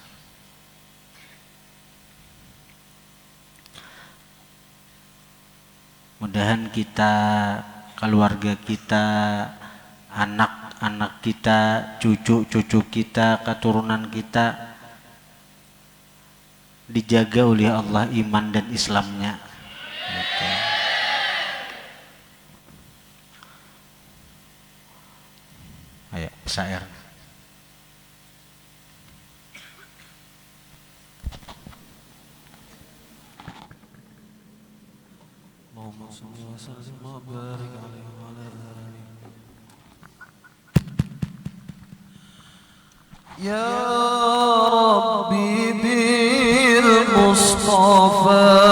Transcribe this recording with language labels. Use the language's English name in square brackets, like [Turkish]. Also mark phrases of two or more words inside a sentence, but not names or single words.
[Banjar] Mudahan kita, keluarga kita, anak-anak kita, cucu-cucu kita, keturunan kita dijaga oleh Allah iman dan Islamnya. Gitu. Ayo, syair. [Arabic] اللهم صل وسلم وبارك عليه وعلى آله. يا رب بالمصطفى